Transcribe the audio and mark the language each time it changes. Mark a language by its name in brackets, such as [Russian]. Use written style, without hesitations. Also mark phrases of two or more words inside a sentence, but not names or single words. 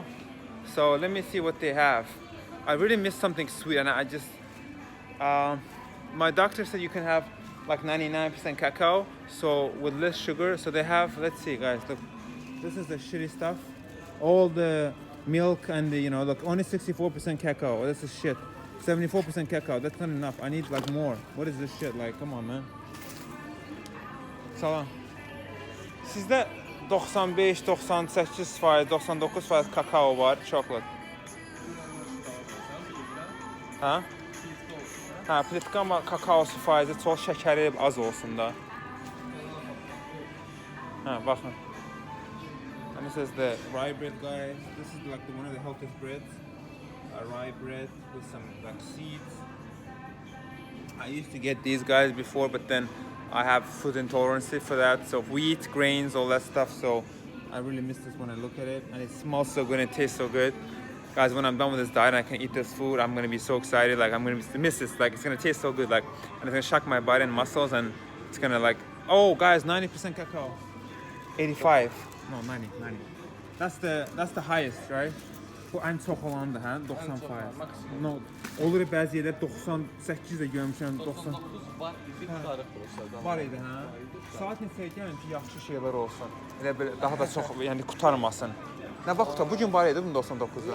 [English] So let me see what they have. I really miss something sweet, and I just my doctor said you can have like 99% cacao, so with less sugar. So they have, let's see, guys, look, this is the shitty stuff. All the milk and the, look, only 64% cacao. This is shit. 74% cacao. That's not enough. I need like more. What is this shit? Like, come on, man. [Azerbaijani] Salam. Sizdə 95, 98%, 99% kakao var, chocolate. Hə? Hə, plitka amma kakaosu faizi çox, şəkəri az olsun da. Hə, baxın. [English] And this is the rye bread, guys. This is like one of the healthiest breads. A rye bread with some like seeds. I used to get these guys before, but then I have food intolerance for that. So wheat, grains, all that stuff. So I really miss this when I look at it. And it smells so good and it tastes so good. Guys, when I'm done with this diet and I can eat this food, I'm gonna be so excited. Like I'm gonna miss this. Like it's gonna taste so good. Like, and it's gonna shock my body and muscles, and it's gonna like, oh guys, 90% cacao. 85. No, 90. That's the highest, right? [Azerbaijani] Bu en çox olandır, hə? 90%. No, olur bəzi yerdə 98 də görmüşəm, 90. 99 var idi, qutarıq burası. Var idi, hə? Saat neçəyə gəlin ki, yaxşı şeylər olsun. Elə belə daha da çox, yəni qurtarmasın. Nə vaxt bu gün var idi bunun 99-da?